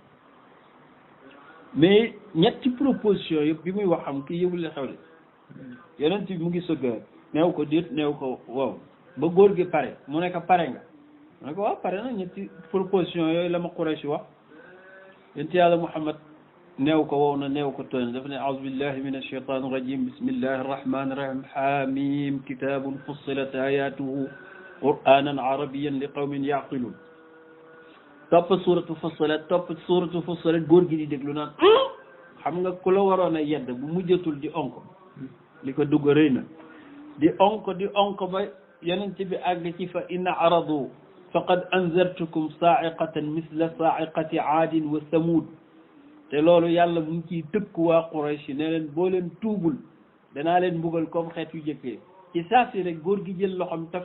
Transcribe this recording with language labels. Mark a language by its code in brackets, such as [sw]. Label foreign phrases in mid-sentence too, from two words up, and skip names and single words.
[wo] mais ñetti proposition yëpp bi muy wax am kii yëgul la xew li yonent bi mu ngi sëgg neew ko déet neew ko waaw ba góor gi pare mu ne ko pare nga mu ne ko waaw pare na ñetti proposition yooyu la ma Quraysh wax yonent yàlla Muhammad neew ko wow na neew ko tooy dafa ne [ar] أعوذ بالله من الشيطان الرجيم بسم الله الرحمن الرحيم حم كتاب فصلت آياته قرآنا عربيا لقوم يعقلون [wo] topp suuratu Fussilat góor gi di déglu naan xam nga ku la waroon a yedd bu mujjatul di onk li ko dugg rëy na di onk ba yonent bi àgg ci [ar] فإن أعرضوا فقد أنذرتكم صاعقة مثل صاعقة عاد وثمود [wo] te loolu yàlla mu ngi ciy tëkk waa Quraysh ne leen boo leen tuubul danaa leen mbugal comme xeet yu jëkkee ci saa si rek góor gi jël loxoom